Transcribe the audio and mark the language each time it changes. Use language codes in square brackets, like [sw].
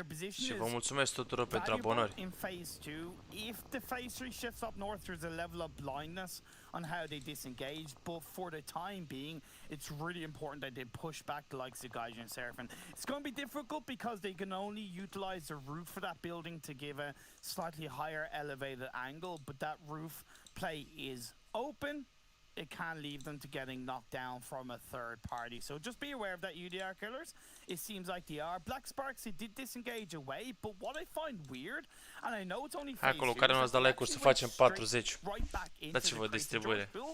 [ro] Și vă mulțumesc tuturor pentru abonări. [en] In phase 2, if the phase 3 shifts up north, there's a level of blindness on how they disengage, but for the time being, it's really important that they push back the likes of Gaijin and Seraphim. It's going to be difficult because they can only utilize the roof for that building to give a slightly higher elevated angle, but that roof play is open. It can leave them to getting knocked down from a third party. So just be aware of that, UDR killers. It seems like they are. Black Sparks, they did disengage away, but what I find weird, and I know it's only phase 2, [ro] acolo care nu ați dat like-uri să facem 40. Dați-vă distribuire.